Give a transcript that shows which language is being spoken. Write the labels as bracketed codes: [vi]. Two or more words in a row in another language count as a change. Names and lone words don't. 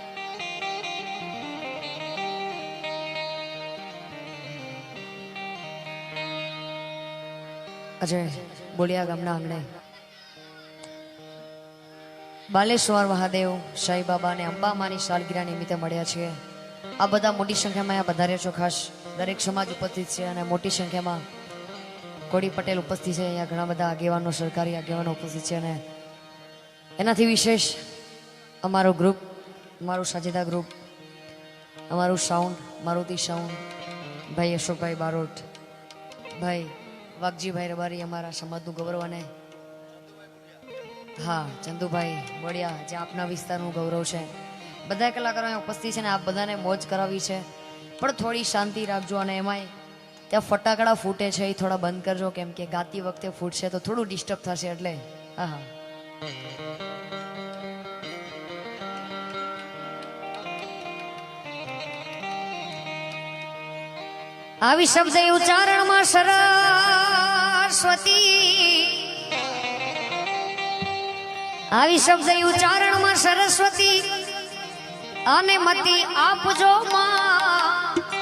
[gu] અજય બોલિયા ગામના આંગણે બાલેશ્વર મહાદેવ સાઈ બાબા ને અંબા માની સાલગિરહ નિમિત્તે મળ્યા છે। આ બધા મોટી સંખ્યા મેં પધાર્યા છો। ખાસ દરેક સમાજ ઉપસ્થિત છે અને મોટી સંખ્યા મેં કોડી પટેલ ઉપસ્થિત હૈ। અહીંયા ઘણા બધા આગેવાનો સરકારી આગેવાનો ઉપસ્થિત છે અને એનાથી વિશેષ અમારો ગ્રુપ, અમારો સાજેદા ગ્રુપ, અમારો સાઉન્ડ મારુતિ સાઉન્ડ, ભાઈ અશોક ભાઈ બારોટ, ભાઈ વાગજી ભાઈ રબારી, અમારા સમાજનું ગૌરવ અને હા ચંદુ ભાઈ બઢિયા જે આપના વિસ્તારનું ગૌરવ છે। બધા કલાકારો અહીંયા ઉપસ્થિત છે ને આપ બધાને મોજ કરાવી છે, પણ થોડી શાંતિ રાખજો અને એમાંય ત્યાં ફટાકડા ફૂટે છે એ થોડા બંધ કરજો, કેમ કે ગાતી વખતે ફૂટશે તો થોડું ડિસ્ટર્બ થશે એટલે। હા હા આવી શબ્દ ઉચ્ચારણ મેં સરસ્વતી, આવી શબ્દ ઉચ્ચારણ મેં સરસ્વતી આને મતી આપજો માં,